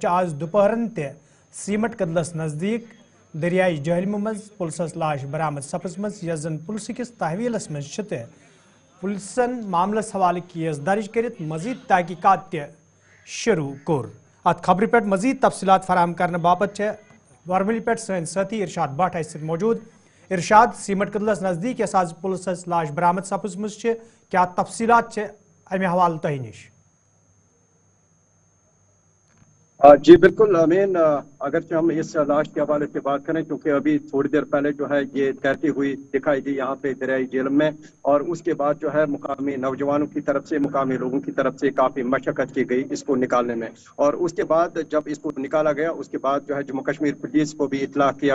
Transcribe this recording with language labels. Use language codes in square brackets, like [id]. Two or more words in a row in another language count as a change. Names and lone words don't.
[ks] آز دوپہرن تہ سیمٹ کدلس نزدیک دریائے جہلم مز پلسس لاش برآمد سپزمژ یس زن پلس کس تحویلس مز تہ پلسن معاملس حوالہ کیس درج کرت مزید تحقیقات شروع کور ات خبر پہ مزید تفصیلات فراہم کرنے باپت ورملی پہ سن ساتھی ارشاد بٹ اس موجود ارشاد سیمٹ کدلس نزدیک یس آز پلسس لاش برآمد سپزمژ کیا تفصیلات امہ حوالہ تہ نش [ur] جی بالکل امین اگرچہ ہم اس لاش کے حوالے سے بات کریں کیونکہ ابھی تھوڑی دیر پہلے جو ہے یہ تیرتی ہوئی دکھائی دی یہاں پہ دریائے جہلم میں اور اس کے بعد جو ہے مقامی نوجوانوں کی طرف سے مقامی لوگوں کی طرف سے کافی مشقت کی گئی اس کو نکالنے میں اور اس کے بعد جب اس کو نکالا گیا اس کے بعد جو ہے جموں کشمیر پولیس کو بھی اطلاع کیا